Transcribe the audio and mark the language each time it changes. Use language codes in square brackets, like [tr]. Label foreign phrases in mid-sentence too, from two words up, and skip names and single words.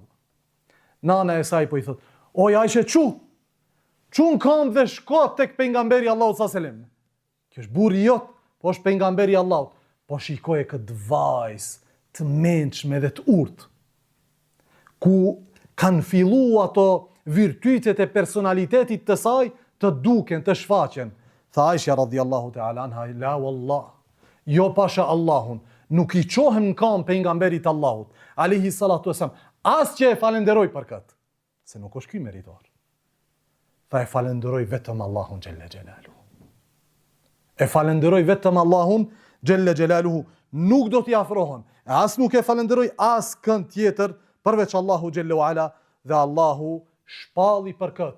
[sq] Nana e saj po I thot, o Aisha, çun kam dhe shko tek pejgamberi Allahu [ar] صلى الله عليه وسلم. [sq] Kjo është burri jot, po është pejgamberi Allahut. Po shikoje këtë vajzë të mençme dhe të urtë, ku kanë filluar ato virtytet e personalitetit të saj të duken, të shfaqen. [ar] Tha Aisha رضي الله تعالى عنها، لا والله, [sq] jo pasha Allahun, nuk I qohem në kam pejgamberit Allahut, [ar] عليه الصلاة والسلام, [sq] as që e falenderoj për këtë, se nuk është ky meritor. Tha e falenderoj vetëm Allahun [ar] جل جلاله. [sq] E falenderoj vetëm Allahun [ar] جل جلاله, [sq] nuk do t'i afrohen, as nuk e falenderoj as kënd tjetër përveç Allahu [ar] جل وعلا, [sq] dhe Allahu shpalli për këtë.